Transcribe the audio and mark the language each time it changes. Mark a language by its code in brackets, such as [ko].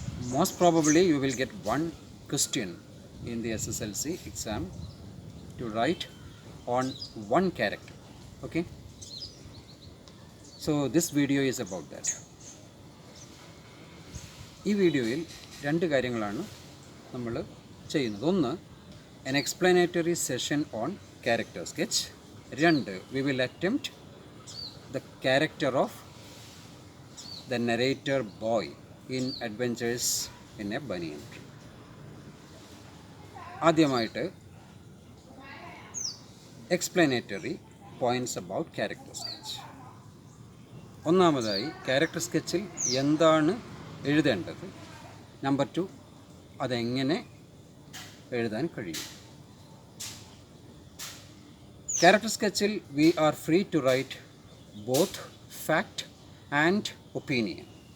[en] Most probably you will get one question in the SSLC exam to write on one character. Okay? So this video is about that. [ml] ഈ വീഡിയോയിൽ രണ്ട് കാര്യങ്ങളാണ് നമ്മൾ ചെയ്യുന്നത്. [en] ഒന്ന്, an explanatory session on character sketch. രണ്ട്, we will attempt the character of the narrator boy in Adventures in a Banyan Tree. ആദ്യമായിട്ട് explanatory points about character sketch. [ml] ഒന്നാമതായി ക്യാരക്ടർ സ്കെച്ചിൽ എന്താണ് എഴുതേണ്ടത്. നമ്പർ 2, അതെങ്ങനെ എഴുതാൻ കഴിയും. [en] Character സ്കെച്ചിൽ we are free to write both fact and opinion.